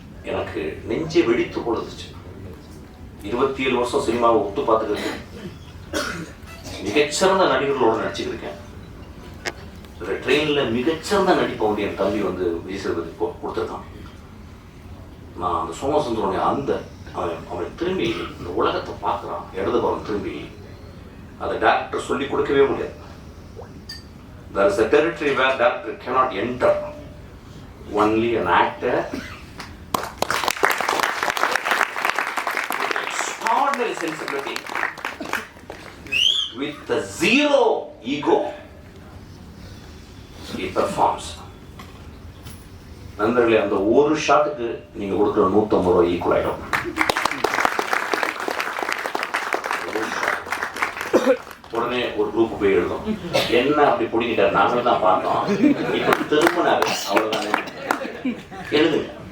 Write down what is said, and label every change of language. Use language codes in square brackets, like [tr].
[ta] எனக்கு நெஞ்சே வெடித்து போடுச்சு. 27 வருஷம் சினிமாவை ஒத்து பார்த்துக்கிட்டு மிகச்சிறந்த நடிகர்களோட நடிச்சுக்கிருக்கேன். ட்ரெயின்ல மிகச்சிறந்த நடிப்பவங்க என் தம்பி வந்து விஜய் சேதுபதி கொடுத்துருக்கான். நான் அந்த சோமசுந்தரனுடைய அவன் திரும்பி இந்த உலகத்தை பார்க்குறான். இடதுபுறம் திரும்பி அதை டைரக்டர் சொல்லி கொடுக்கவே முடியாது. [en] There is a territory where director cannot enter. Only an actor with extraordinary sensibility, with a zero ego, he performs. [ta] நண்பர்களே, அந்த ஒரு ஷாட்டுக்கு நீங்க கொடுக்குற 150 ரூபாய் ஈக்குவல் ஆயிடும். உடனே ஒரு குரூப் போய் எழுதும், என்ன அப்படி பிடிக்கிட்டாரு, நாங்களும் தான் பார்த்தோம், இப்ப திரும்பினாரு, அவ்வளவுதானே எழுதுங்க.